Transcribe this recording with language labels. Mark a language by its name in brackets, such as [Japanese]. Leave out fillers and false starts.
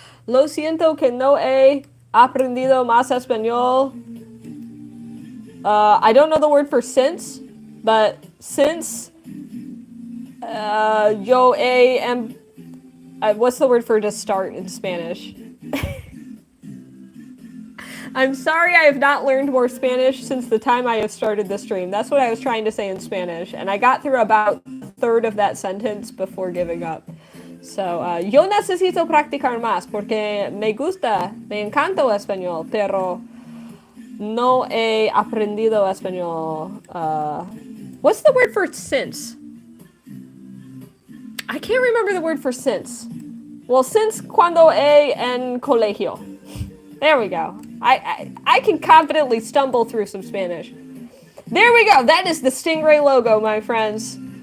[Spanish] Lo siento que no he aprendido más español. [English] I don't know the word for since, but since yo am. What's the word for to start in Spanish? I'm sorry I have not learned more Spanish since the time I have started the stream. That's what I was trying to say in Spanish, and I got through about a third of that sentence before giving up. [Spanish] So, yo necesito practicar más porque me gusta, me encanta el español, pero no he aprendido español. [English] What's the word for since? I can't remember the word for since. Well, since [Spanish] cuando he en colegio. [English] There we go. I can confidently stumble through some Spanish. There we go. That is the Stingray logo, my friends.